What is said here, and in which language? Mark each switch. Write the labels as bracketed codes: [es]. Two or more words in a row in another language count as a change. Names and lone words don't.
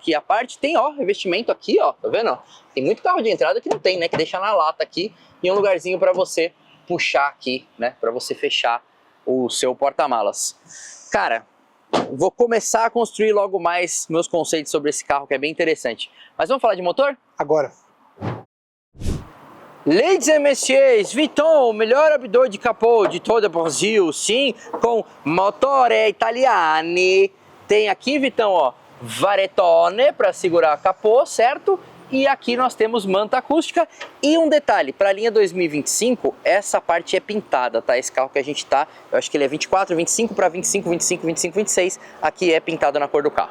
[pt] A parte tem, ó, revestimento aqui, ó, tá vendo? Tem muito carro de entrada que não tem, né, que deixa na lata aqui e um lugarzinho para você puxar aqui, né, para você fechar o seu porta-malas. Cara, vou começar a construir logo mais meus conceitos sobre esse carro, que é bem interessante. Mas vamos falar de motor? Agora. [en] Ladies and messieurs, [pt] Vitão, o melhor abridor de capô de todo o Brasil, sim, com [it] motore italiani. [pt] Tem aqui, Vitão, ó, varetone para segurar capô, certo? e aqui nós temos manta acústica. E um detalhe, para a linha 2025, essa parte é pintada, tá? Esse carro que a gente tá, eu acho que ele é 24, 25 para 25, 25, 25, 26, aqui é pintado na cor do carro.